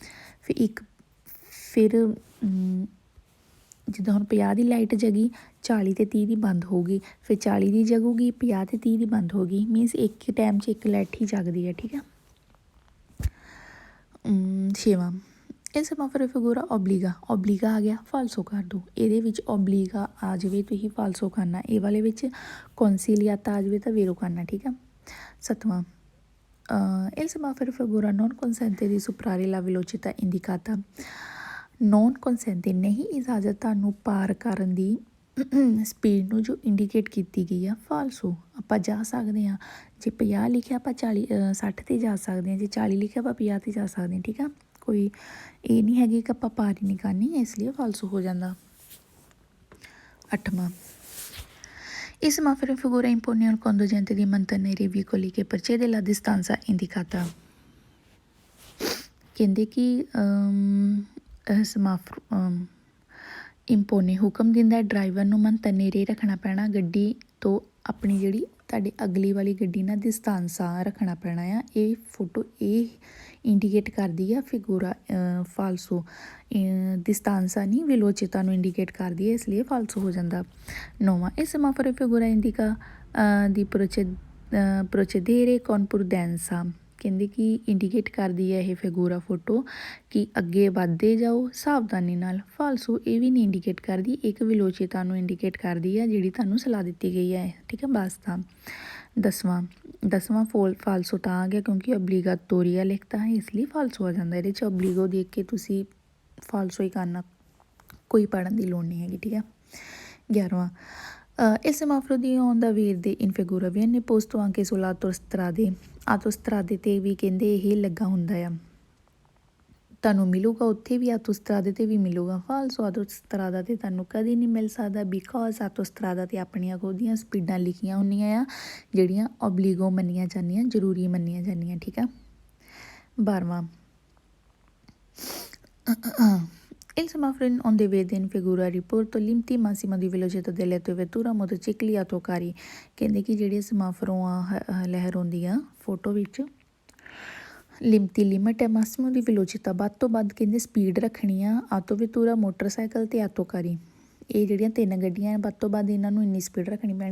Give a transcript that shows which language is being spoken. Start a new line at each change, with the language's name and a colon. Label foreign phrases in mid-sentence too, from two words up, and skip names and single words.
Punjabi: ਫਿਰ ਜਿੱਦਾਂ ਹੁਣ 50 ਦੀ ਲਾਈਟ ਜਗੀ 40 ਅਤੇ 30 ਦੀ ਬੰਦ ਹੋ ਗਈ, ਫਿਰ 40 ਦੀ ਜਗੂਗੀ 50 ਅਤੇ 30 ਦੀ ਬੰਦ ਹੋ ਗਈ, ਮੀਨਸ ਇੱਕ ਟਾਈਮ 'ਚ ਇੱਕ ਲਾਈਟ ਹੀ ਜਗਦੀ ਹੈ, ਠੀਕ ਆ।
Italian: ਛੇਵਾਂ il semaforo figura obbliga.
Punjabi: ਓਬਲੀਗਾ ਆ ਗਿਆ ਫਾਲਸੋ ਕਰ ਦਿਓ। ਇਹਦੇ ਵਿੱਚ ਓਬਲੀਗਾ ਆ ਜਾਵੇ ਤੁਸੀਂ ਫਾਲਸੋ ਕਰਨਾ, ਇਹ ਵਾਲੇ ਵਿੱਚ ਕੌਂਸੀਲੀਆਤਾ ਆ ਜਾਵੇ ਤਾਂ ਵੇਰੋ ਕਰਨਾ, ਠੀਕ ਆ।
Italian: ਸੱਤਵਾਂ il semaforo figura non consente di superare la velocità indicata। non consente
Punjabi: ਨਹੀਂ ਇਜਾਜ਼ਤ ਤੁਹਾਨੂੰ ਪਾਰ ਕਰਨ ਦੀ ਸਪੀਡ ਨੂੰ ਜੋ ਇੰਡੀਕੇਟ ਕੀਤੀ ਗਈ ਆ ਫਾਲਸੋ। ਆਪਾਂ ਜਾ ਸਕਦੇ ਹਾਂ, ਜੇ 50 ਲਿਖਿਆ ਆਪਾਂ 60 'ਤੇ ਜਾ ਸਕਦੇ ਹਾਂ, ਜੇ 40 ਲਿਖਿਆ ਆਪਾਂ 50 'ਤੇ ਜਾ ਸਕਦੇ ਹਾਂ, ਠੀਕ ਆ। ਕੋਈ ਇਹ ਨਹੀਂ ਹੈਗੀ ਕਿ ਆਪਾਂ ਪਾਰ ਹੀ ਨਹੀਂ ਕਰਨੀ, ਇਸ ਲਈ ਫਾਲਸੋ ਹੋ ਜਾਂਦਾ।
Italian: ਅੱਠਵਾਂ il semaforo figura impone al conducente di mantenere i veicoli che precede la distanza indicata।
Punjabi: ਕਹਿੰਦੇ ਕਿ ਇੰਪੋਨੇ ਹੁਕਮ ਦਿੰਦਾ ਡਰਾਈਵਰ ਨੂੰ ਮਨ ਤਨੇਰੇ ਰੱਖਣਾ ਪੈਣਾ ਗੱਡੀ ਤੋਂ ਆਪਣੀ ਜਿਹੜੀ ਤੁਹਾਡੀ ਅਗਲੀ ਵਾਲੀ ਗੱਡੀ ਨਾਲ ਡਿਸਟੈਂਸਾਂ ਰੱਖਣਾ ਪੈਣਾ ਆ। ਇਹ ਫੋਟੋ ਇਹ ਇੰਡੀਕੇਟ ਕਰਦੀ ਆ ਫਿਗੂਰਾ ਫਾਲਸੋ, ਡਿਸਟੈਂਸਾਂ ਨਹੀਂ ਵਿਲੋਚਿਤਾ ਨੂੰ ਇੰਡੀਕੇਟ ਕਰਦੀ ਹੈ, ਇਸ ਲਈ ਫਾਲਸੋ ਹੋ ਜਾਂਦਾ।
Italian: 9ਵਾਂ il semaforo figura indica di procedere con prudenza,
Punjabi: ਕਹਿੰਦੇ ਕਿ ਇੰਡੀਕੇਟ ਕਰਦੀ ਹੈ ਇਹ ਫਿਗੂਰਾ ਫੋਟੋ ਕਿ ਅੱਗੇ ਵੱਧਦੇ ਜਾਓ ਸਾਵਧਾਨੀ ਨਾਲ। ਫਾਲਸੋ ਇਹ ਵੀ ਨਹੀਂ ਇੰਡੀਕੇਟ ਕਰਦੀ, ਇੱਕ ਵਿਲੋਚਿਤਾ ਨੂੰ ਇੰਡੀਕੇਟ ਕਰਦੀ ਹੈ ਜਿਹੜੀ ਤੁਹਾਨੂੰ ਸਲਾਹ ਦਿੱਤੀ ਗਈ ਹੈ, ਠੀਕ ਹੈ। ਬਾਸਤਾ 10ਵਾਂ ਫਾਲਸੋ ਤਾਂ ਆ ਗਿਆ ਕਿਉਂਕਿ ਓਬਲੀਗਾਤੋਰੀਆ ਲਿਖਤਾ ਹੈ, ਇਸ ਲਈ ਫਾਲਸੋ ਆ ਜਾਂਦਾ। ਇਹਦੇ 'ਚ ਓਬਲੀਗੋ ਦੇਖ ਕੇ ਤੁਸੀਂ ਫਾਲਸੋ ਹੀ ਕਰਨਾ, ਕੋਈ ਪੜ੍ਹਨ ਦੀ ਲੋੜ ਨਹੀਂ ਹੈਗੀ, ਠੀਕ ਹੈ। 11ਵਾਂ
Italian: il semaforo di onda verde in figura viene posto anche sulle autostrade,
Punjabi: autostrade 'ਤੇ ਵੀ ਕਹਿੰਦੇ ਇਹ ਲੱਗਾ ਹੁੰਦਾ ਆ, ਤੁਹਾਨੂੰ ਮਿਲੂਗਾ ਉੱਥੇ ਵੀ, ਆਟੋਸਟਰਾਦੇ 'ਤੇ ਵੀ ਮਿਲੂਗਾ। ਫਾਲਸੋ ਆਟੋਸਟਰਾਦਾ 'ਤੇ ਤੁਹਾਨੂੰ ਕਦੇ ਨਹੀਂ ਮਿਲ ਸਕਦਾ, ਬਿਕੋਜ਼ ਆਟੋਸਟਰਾਦਾ 'ਤੇ ਆਪਣੀਆਂ ਖੁਦ ਦੀਆਂ ਸਪੀਡਾਂ ਲਿਖੀਆਂ ਹੁੰਦੀਆਂ ਆ ਜਿਹੜੀਆਂ ਓਬਲੀਗੋ ਮੰਨੀਆਂ ਜਾਂਦੀਆਂ, ਜ਼ਰੂਰੀ ਮੰਨੀਆਂ ਜਾਂਦੀਆਂ, ਠੀਕ ਆ। 12ਵਾਂ
Italian: il semaforo in onde verde in figura riporto limiti massima di velocità delle vetture motocicli autocarri,
Punjabi: ਕਹਿੰਦੇ ਕਿ ਜਿਹੜੇ ਸਮਾਫਰੋਂ ਆ ਲਹਿਰਾਉਂਦੀ ਆ ਫੋਟੋ ਵਿੱਚ ਲਿਮਤੀ ਲਿਮਟ ਹੈ,
Italian: massimo di velocità
Punjabi: ਵੱਧ ਤੋਂ ਵੱਧ ਕਹਿੰਦੇ ਸਪੀਡ ਰੱਖਣੀ ਆ ਆਟੋ ਵੈਤੂਰਾ ਮੋਟਰਸਾਈਕਲ ਅਤੇ ਆਟੋਕਾਰੀ, ਇਹ ਜਿਹੜੀਆਂ 3 ਗੱਡੀਆਂ ਵੱਧ ਤੋਂ ਵੱਧ ਇਹਨਾਂ ਨੂੰ ਇੰਨੀ ਸਪੀਡ ਰੱਖਣੀ ਪੈਣੀ।